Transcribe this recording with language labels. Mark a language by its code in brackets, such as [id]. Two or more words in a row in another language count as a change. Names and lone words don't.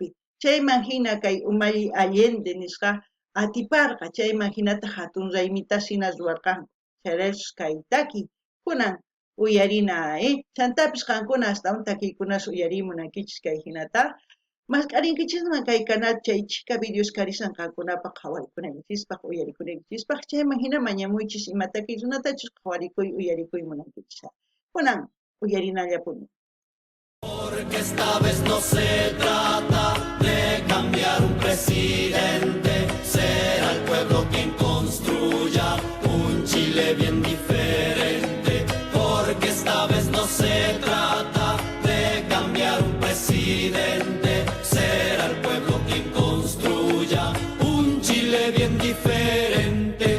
[qu] chayman hina kay umalli Allende nisqa atiparqa chayman hinata hatun raymitas hina ruwarqanku chayraykus kay taki kunan uyarina chantapis qankuna astawan takiykunas uyarimunankichis kay hinata masqarinkichisman kay canal chay chika videos karisan qankunapaq qhawarikunanchispak uyarikunanchispaq chayman hina mañamuychis imataki runatachus qhawarikuy uyarikuy munankichis kunan uyarinallapuni. [es] Porque esta vez no se trata de cambiar un presidente, será el pueblo quien construya un Chile bien diferente. Porque esta vez no se trata de cambiar un presidente, será el pueblo quien construya un Chile bien diferente.